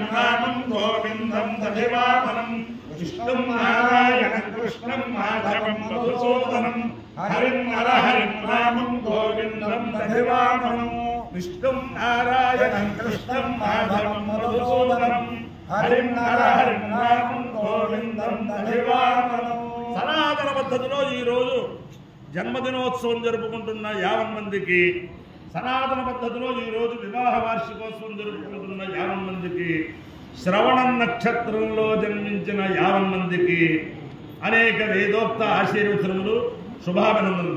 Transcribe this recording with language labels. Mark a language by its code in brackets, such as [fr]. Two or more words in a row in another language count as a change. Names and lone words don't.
[sa] रामं गोविंदं दधिवामनं विष्णु नारायणं कृष्णं माधवं मधुसूदनं हरिं हरिं रामं गोविंदं दधिवामनं विष्णु नारायणं कृष्णं माधवं मधुसूदनं हरिं हरिं रामं गोविंदं दधिवामनं [te] సనాతన పద్ధతిలో ఈ రోజు జన్మదినోత్సవం జరుపుకుంటున్న 50 మందికి సనాతన పద్ధతిలో ఈ రోజు వివాహ వార్షికోత్సవం జరుపుకుంటున్న 50 మందికి శ్రవణ నక్షత్రంలో జన్మించిన 50 మందికి అనేక వేదోక్త ఆశీర్వచనములు శుభాభినందనలు.